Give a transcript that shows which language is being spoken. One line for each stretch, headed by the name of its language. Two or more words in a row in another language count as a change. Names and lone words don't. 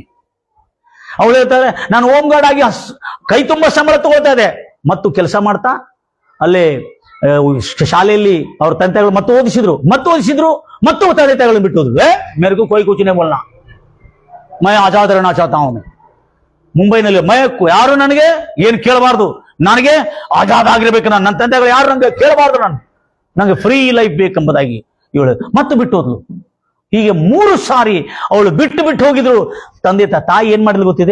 Kannada: ಅವಳು ಹೇಳ್ತಾರೆ, ನಾನು
English: home guard
Kannada: ಆಗಿ ಕೈ ತುಂಬಾ ಸಂಬಳ ತಗೊಳ್ತಾ ಇದೆ, ಮತ್ತು ಕೆಲಸ ಮಾಡ್ತಾ ಅಲ್ಲೇ ಶಾಲೆಯಲ್ಲಿ ಅವ್ರ ತಂದೆ ತಾಯಿಗಳು ಮತ್ತೆ ಓದಿಸಿದ್ರು ಮತ್ತು ತಂದೆ ತಾಯಿಗಳನ್ನು ಬಿಟ್ಟು ಹೋದ್ರು.
Hindi: मेरेगू कोई कूचिने बोलना, मैं आजाद रहना चाहता हूं मैं.
Kannada: ಮುಂಬೈನಲ್ಲಿ ಮಯಕ್ಕೂ ಯಾರು ನನಗೆ ಏನು ಕೇಳಬಾರ್ದು, ನನಗೆ ಆಜಾದ್ ಆಗಿರ್ಬೇಕು, ನನ್ನ ತಂದೆಗಳು ಯಾರು ನನಗೆ ಕೇಳಬಾರ್ದು, ನನಗೆ
English: free life
Kannada: ಬೇಕೆಂಬುದಾಗಿ ಇವಳು ಮತ್ತೆ ಬಿಟ್ಟು ಹೋದ್ಲು. ಹೀಗೆ 3 ಸಾರಿ ಅವಳು ಬಿಟ್ಟು ಹೋಗಿದ್ರು. ತಂದೆ ತಾಯಿ ಏನ್ ಮಾಡಿದ್ಲು ಗೊತ್ತಿದೆ?